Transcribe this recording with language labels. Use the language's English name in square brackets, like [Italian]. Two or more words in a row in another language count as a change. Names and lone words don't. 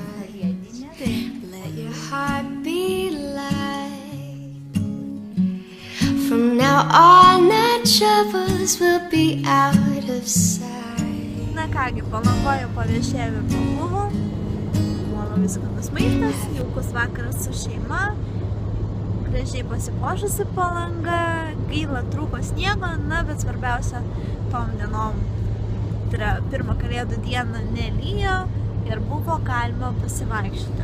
[English] Let your heart be light. From now on, our troubles will be out of sight. [Lithuanian] Na kągi, Palangoje paviešėjome pabuvo. Labai skanus maistas, jaukus vakaras su šeima. Gražiai pasipuošusi Palanga. Gaila trūko sniego, na, bet svarbiausia tom dienom. Tai yra pirmą kalėdų dieną nelyjo ir buvo galima pasivaikščioti.